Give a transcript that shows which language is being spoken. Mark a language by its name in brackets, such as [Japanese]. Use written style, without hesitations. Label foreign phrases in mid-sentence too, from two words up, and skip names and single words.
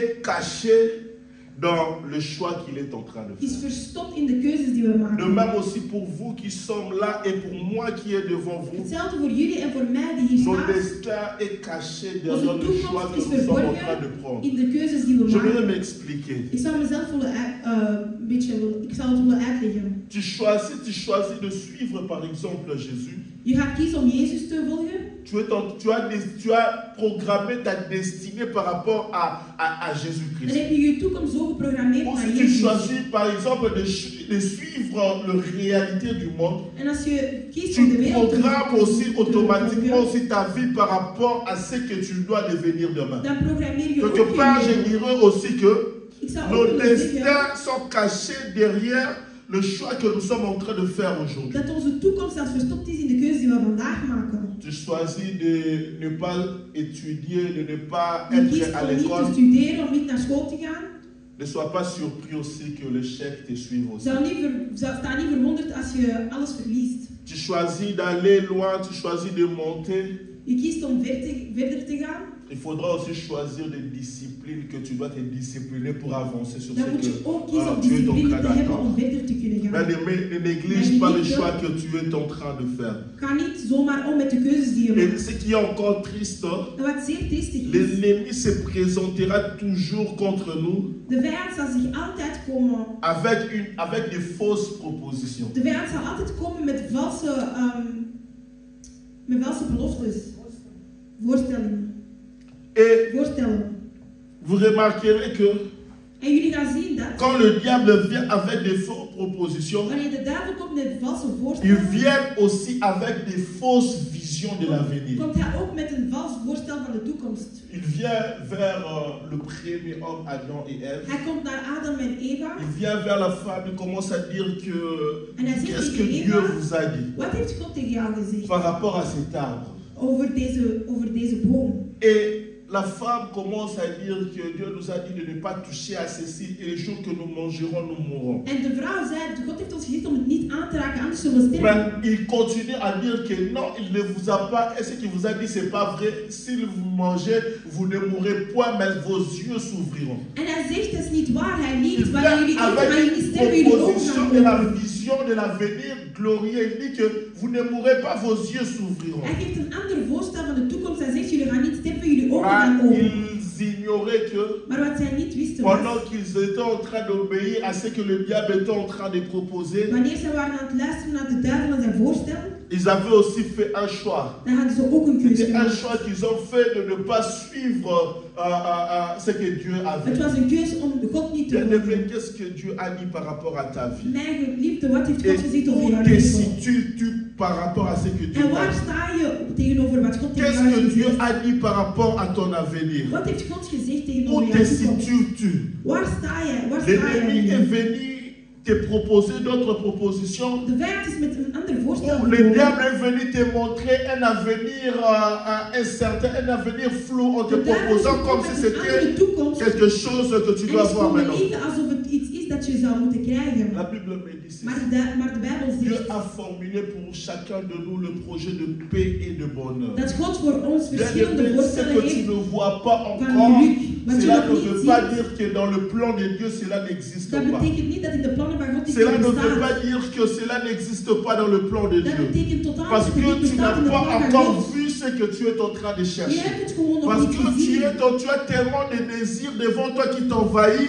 [French] est caché dans le choix qu'il est en train de [Dutch] is [French] faire. [Dutch] verstopt in de keuzes die we [French] De [Dutch] maken. [French] même aussi pour vous qui sommes là et pour moi qui est devant vous. [Dutch] Hetzelfde voor jullie en voor mij die hier [French] Son [Dutch] staan. [French] destin est caché derrière le choix que [Dutch] is [French] nous sommes en train [Dutch] verborgen [French] de prendre. [Dutch] in de keuzes die we [French] Je [Dutch] maken. [French] vais m'expliquer. [Dutch] Ik zal mezelf ik zal het willen uitleggen. [French] Tu choisis de suivre par exemple Jésus. [Dutch] Je gaat kiezen om Jezus te volgen. [French] Tu as programmé ta destinée par rapport à [Dutch] Dan [French] Jésus-Christ. [Dutch] heb je je toekomst zo geprogrammeerd [French] Ou [Dutch] naar [French] si tu [Dutch] Jezus. [French] choisis par exemple de suivre la réalité du monde, [Dutch] En als je kiest om de [French] tu [Dutch] wereld te [French] programmes aussi automatiquement [Dutch] volgen, [French] aussi ta vie par rapport à ce que tu dois devenir demain. [Dutch] dan programmeer je ook [French] Quelque part, je [Dutch] je leven. [French] dirais aussi que [Dutch] Ik zou ook [French] nos [Dutch] willen zeggen [French] destins sont cachés derrière le choix que nous sommes en train de faire aujourd'hui. [Dutch] dat onze toekomst zelfs verstopt is in de keuzes die we vandaag maken. [French] Tu choisis de ne pas étudier, de ne pas [Dutch] Je [French] être [Dutch] kiest [French] à [Dutch] om niet te [French] l'école. [Dutch] studeren, om niet naar school te gaan. [French] Ne sois pas surpris aussi que l'échec te suive aussi. [Dutch] Sta niet verwonderd als je alles verliest. [French] Tu choisis d'aller loin, tu choisis de monter. [Dutch] Je kiest om verder te gaan. [French] Il faudra aussi choisir des disciplines que tu dois te discipliner pour avancer sur [Dutch] Dan [French] ce [Dutch] moet je [French] que [Dutch] ook kiezen om [French] tu es en [Dutch] discipline [French] train [Dutch] te hebben om [French] d'attendre. [Dutch] verder te kunnen gaan. [French] Mais ne néglige pas le choix que tu es en train de faire. [Dutch] Ga niet zomaar om met de keuzes die je [French] Et [Dutch] maakt. [French] ce qui est encore triste, [Dutch] En wat zeer triestig is, [French] l'ennemi se présentera toujours contre nous [Dutch] de vijand zal zich altijd komen. [French] avec des fausses propositions. [Dutch] De vijand zal altijd komen met valse beloftes. [French] Et [Dutch] Voorstellen. [French] vous remarquerez que [Dutch] En jullie gaan zien dat [French] quand le diable vient avec des fausses propositions, [Dutch] wanneer de duivel komt met valse [French] il [Dutch] voorstellen, [French] vient aussi avec des fausses visions de l'avenir. [Dutch] komt hij ook met een vals voorstel van de toekomst. [French] Il vient vers le premier homme, Adam et Ève. [Dutch] Hij komt naar Adam en Eva [French] Il vient vers la femme, il commence à dire que [Dutch] en hij zegt [French] qu'est-ce que [Dutch] tegen [French] Dieu [Dutch] Eva, [French] vous a dit [Dutch] wat heeft God tegen jou gezegd [French] par rapport à cet arbre. [Dutch] over deze boom? [French] Et la femme commence à dire que Dieu nous a dit de ne pas toucher à ceci et le jour que nous mangerons, nous mourrons. [Dutch] En de vrouw zei, God heeft ons gezegd om het niet aan te raken, anders zullen we sterven. [French] Mais il continue à dire que non, il ne vous a pas, et ce qu'il vous a dit, c'est pas vrai. Si vous mangez, vous ne mourrez point, mais vos yeux s'ouvriront. [Dutch] En hij zegt, dat is niet waar, hij [French] Il [Dutch] liegt. Wanneer jullie [French] vient [Dutch] eten, gaan [French] avec [Dutch] jullie [French] une [Dutch] sterven, jullie ogen [French] proposition [Dutch] gaan [French] et la [Dutch] open. [French] vision de l'avenir glorieux. Il dit que vous ne mourrez pas, vos yeux s'ouvriront. [Dutch] Hij geeft een ander voorstel van de toekomst. Hij zegt, jullie gaan niet sterven, jullie ogen gaan [French] Mais [Dutch] open. [French] ils ignoraient que [Dutch] Maar wat zij niet wisten [French] pendant [Dutch] was, [French] qu'ils étaient en train d'obéir à ce que le diable était en train de proposer, [Dutch] wanneer zij waren aan het luisteren naar de duivel en zijn voorstel, [French] ils avaient aussi fait un choix. [Dutch] dan hadden ze ook een keuze [French] C'était un [Dutch] gemaakt. [French] choix qu'ils ont fait de ne pas suivre ce que Dieu avait. [Dutch] Het was een keuze om de God niet te [French] Bien-aimé, [Dutch] volgen. [French] qu'est-ce que Dieu a dit par rapport à ta vie? [Dutch] Mijn geliefde, wat heeft [French] Et [Dutch] God gezegd over [French] où [Dutch] jouw [French] te [Dutch] leven? [French] situes-tu par rapport à ce que Dieu [Dutch] En [French] t'a [Dutch] waar [French] dit? [Dutch] sta je tegenover wat God tegen [French] Qu'est-ce [Dutch] jou [French] que [Dutch] heeft [French] Dieu [Dutch] gezegd? [French] a dit par rapport à ton avenir? [Dutch] Wat heeft God gezegd [French] Où [Dutch] tegenover [French] te [Dutch] jouw toekomst? [French] situes-tu? [Dutch] Waar sta je? Waar sta [French] L'ennemi [Dutch] je? [French] est venu te proposer d'autres propositions. [Dutch] De vijand is met een ander voorstel [French] Où le [Dutch] gekomen. [French] diable est venu te montrer un avenir incertain, un avenir flou en te [Dutch] De duivel [French] proposant [Dutch] komt [French] comme [Dutch] met [French] si [Dutch] een andere [French] c'était [Dutch] toekomst. [French] quelque chose que tu [Dutch] En [French] dois [Dutch] is [French] avoir [Dutch] komen [French] maintenant. [Dutch] liegen alsof het iets is dat je zou moeten krijgen. [French] La Bible me dit ceci. [Dutch] Maar de Bijbel [French] Dieu [Dutch] zegt [French] a formulé pour chacun de nous le projet de paix et de bonheur. [Dutch] dat God voor ons verschillende [French] Bien-aimé, ce [Dutch] voorstellen [French] que tu [Dutch] heeft [French] ne vois pas [Dutch] van [French] encore, [Dutch] geluk. Wat je [French] cela [Dutch] nog [French] ne [Dutch] niet [French] veut pas [Dutch] ziet, [French] dire que dans le plan de Dieu, cela n'existe [Dutch] dat [French] pas. [Dutch] betekent niet dat in de plannen van God iets [French] Cela ne veut [Dutch] bestaat. [French] pas dire que cela n'existe pas dans le plan de [Dutch] Dat [French] Dieu. [Dutch] betekent totaal [French] Parce [Dutch] dat het niet [French] que tu [Dutch] bestaat [French] n'as [Dutch] in de [French] pas [Dutch] plannen van [French] encore [Dutch] God. [French] vu ce que tu es en train de [Dutch] Je [French] chercher. [Dutch] hebt het gewoon nog [French] Parce [Dutch] niet [French] que [Dutch] gezien. [French] tu as tellement de désirs devant toi qui t'envahissent